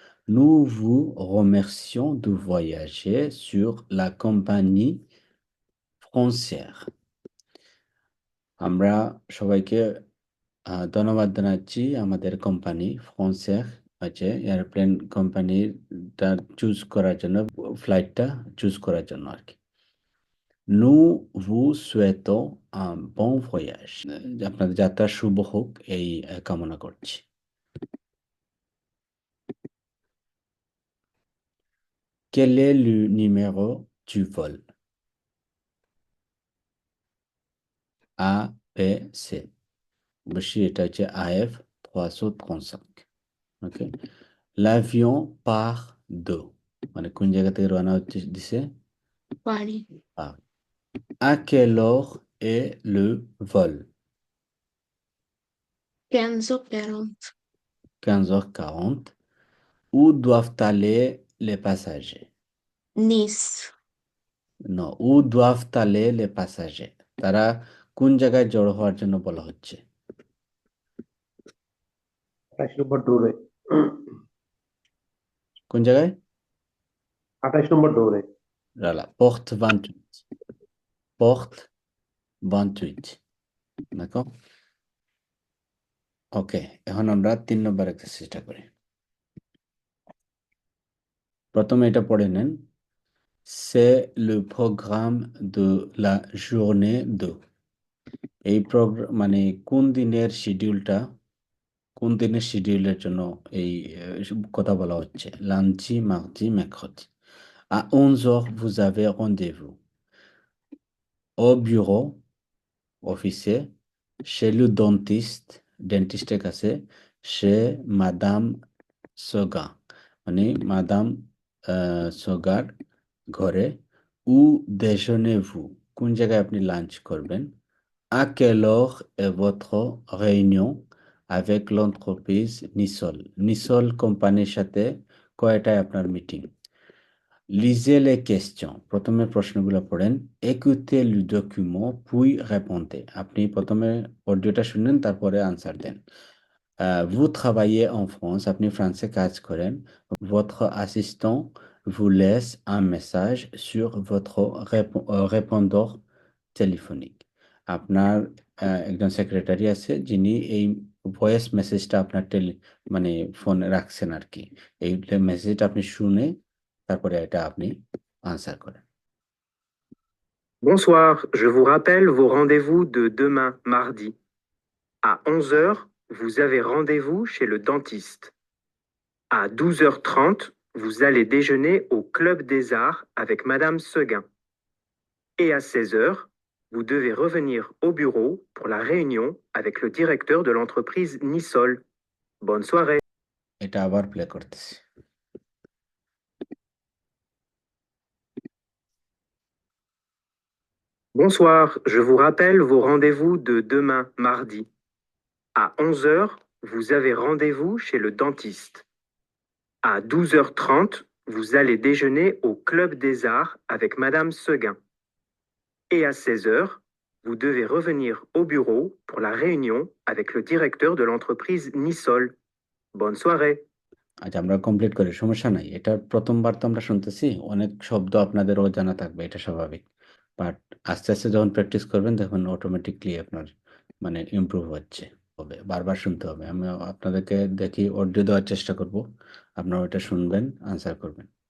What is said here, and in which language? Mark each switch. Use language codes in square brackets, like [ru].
[fr] nous vous remercions de voyager sur la compagnie France Air, [bn] আমরা সবাইকে ধন্যবাদ জানাচ্ছি আমাদের কোম্পানি ফ্রান্স এয়ার হচ্ছে এয়ারপ্লেন কোম্পানিটা চুজ করার জন্য, ফ্লাইটটা চুজ করার জন্য আর কি। [fr] nous vous souhaitons un bon voyage, [bn] আপনাদের যাত্রা শুভ হোক এই কামনা করছি। [fr] quel est le numéro du vol, A B C, [bn] অবশ্যই এটা হচ্ছে [fr] AF 335। [bn] ওকে, [fr] l'avion part de, [bn] মানে কোন জায়গা থেকে রওনা হচ্ছে দিছে? [fr] Paris. Paris. à quelle heure est le vol? 15h40. 15h40. où doivent aller les passagers? Nice. non, où doivent aller les passagers, [bn] তারা কোন জায়গায় জড়ো হওয়ার জন্য বলা হচ্ছে? 28 নম্বর ডোরে। কোন জায়গায়? 28 নম্বর ডোরে। [fr] Voilà, porte 28. Porte 28. D'accord? [bn] ওকে, এখন আমরা 3 নম্বর এক্সারসাইজটা করি। প্রথমে এটা পড়ে নেন। [fr] C'est le programme de la journée de। [bn] এই মানে কোন দিনের শিডিউলটা, কোন দিনের শিডিউলের জন্য এই কথা বলা হচ্ছে। [fr] Lundi, mardi, mercredi. À 11h, vous avez rendez-vous au bureau, officier, chez le dentiste, [bn] ডেন্টিস্টের কাছে, [fr] chez Madame Soga, [bn] মানে মাদাম সোগার ঘরে। উ [fr] déjeunez-vous, [bn] কোন জায়গায় আপনি লাঞ্চ করবেন। [fr] À quelle heure est votre réunion avec l'entreprise Nisol? [bn] Nisol কোম্পানির সাথে কয়টায় আপনার মিটিং। [fr] Lisez les questions, [bn] প্রথমে প্রশ্নগুলো পড়েন। [fr] Écoutez le document puis répondez, [bn] আপনি প্রথমে অডিওটা শুনেন তারপরে আনসার দেন। [fr] Vous travaillez en France, [bn] আপনি ফ্রান্সে কাজ করেন। [fr] Votre assistant vous laisse un message sur votre répondeur téléphonique, [bn] আপনার একজন সেক্রেটারি আছে যিনি এই ভয়েস মেসেজটা আপনার মানে ফোনে রাখছেন আর কি। এই মেসেজটা আপনি শুনে তারপরে এটা আপনি আনসার করেন। [fr] Bonsoir, je vous rappelle vos rendez-vous de demain, mardi. À 11 heures, vous avez rendez-vous chez le dentiste. À 12h30, vous allez déjeuner au Club des Arts avec Madame Seguin. Et à 16 heures, vous devez revenir au bureau pour la réunion avec le directeur de l'entreprise Nisol. Bonne soirée. [bn] এটা আবার play করতেছি। [fr] Bonsoir, je vous rappelle vos rendez-vous de demain, mardi. À 11 heures, vous avez rendez-vous chez le dentiste. À 12h30, vous allez déjeuner au Club des Arts avec Madame Seguin. Et à 16 heures, vous devez revenir au bureau pour la réunion avec le directeur de l'entreprise Nisol. Bonne soirée. [bn] আচ্ছা, আমরা complete করি, সমস্যা নাই। এটা প্রথমবার তো আমরা শুনতেছি, অনেক শব্দ আপনাদের অজানা থাকবে, এটা স্বাভাবিক। বাট আস্তে আস্তে যখন প্র্যাকটিস করবেন তখন অটোমেটিকলি আপনার মানে ইমপ্রুভ হচ্ছে হবে, বারবার শুনতে হবে। আমি আপনাদেরকে দেখি অডিও দেওয়ার চেষ্টা করব, আপনারা ওটা শুনবেন, আনসার করবেন।